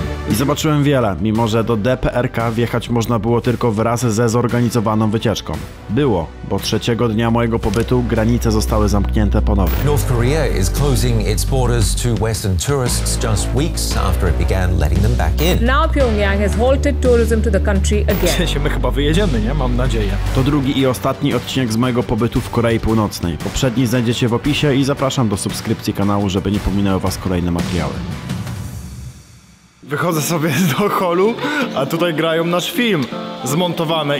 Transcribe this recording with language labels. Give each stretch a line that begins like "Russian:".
Polish: I zobaczyłem wiele, mimo że do DPRK wjechać można było tylko wraz ze zorganizowaną wycieczką. Było, bo 3. dnia mojego pobytu granice zostały zamknięte ponownie.
English: North Korea is closing its borders to Western tourists just weeks after it began letting them back in. Now Pyongyang has halted tourism to the country again.
Polish: My chyba wyjedziemy, nie? Mam nadzieję. To drugi i ostatni odcinek z mojego pobytu w Korei Północnej. Poprzedni znajdziecie w opisie i zapraszam do subskrypcji kanału, żeby nie pominęły was kolejne materiały. Wychodzę sobie do holu, a tutaj grają nasz film zmontowany.